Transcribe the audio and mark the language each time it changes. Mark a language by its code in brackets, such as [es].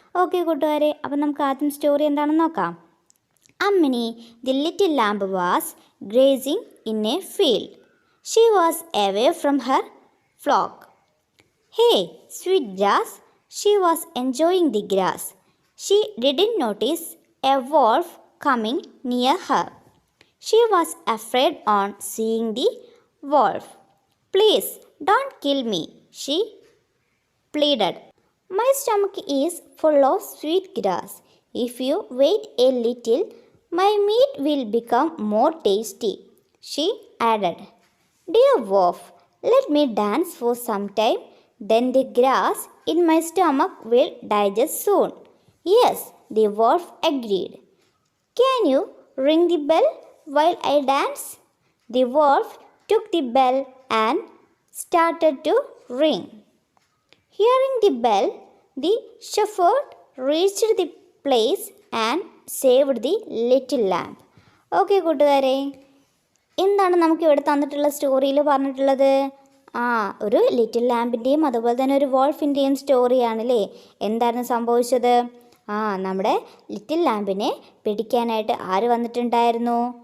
[ml] Okay കൂട്ടുകാരെ, അപ്പം നമുക്ക് ആദ്യം സ്റ്റോറി എന്താണെന്ന് നോക്കാം. [en] Ammini the little lamb was grazing in a field. She was away from her flock. Hey sweet grass, she was enjoying the grass. She didn't notice a wolf coming near her. She was afraid on seeing the wolf. Please don't kill me, she pleaded. My stomach is full of sweet grass. If you wait a little, my meat will become more tasty, she added. Dear wolf, let me dance for some time, then the grass in my stomach will digest soon. Yes, the wolf agreed. Can you ring the bell while I dance? The wolf took the bell and started to ring. Hearing the bell, the shepherd reached the place and saved the little lamb. [ml] Okay, കൂട്ടുകാരെ, എന്താണ് നമുക്ക് ഇവിടെ തന്നിട്ടുള്ള സ്റ്റോറിയിൽ പറഞ്ഞിട്ടുള്ളത്? ഒരു little ലാമ്പിൻ്റെയും അതുപോലെ തന്നെ ഒരു വോൾഫിൻ്റെയും സ്റ്റോറിയാണല്ലേ. എന്തായിരുന്നു സംഭവിച്ചത്? നമ്മുടെ ലിറ്റിൽ ലാമ്പിനെ പിടിക്കാനായിട്ട് ആര് വന്നിട്ടുണ്ടായിരുന്നു?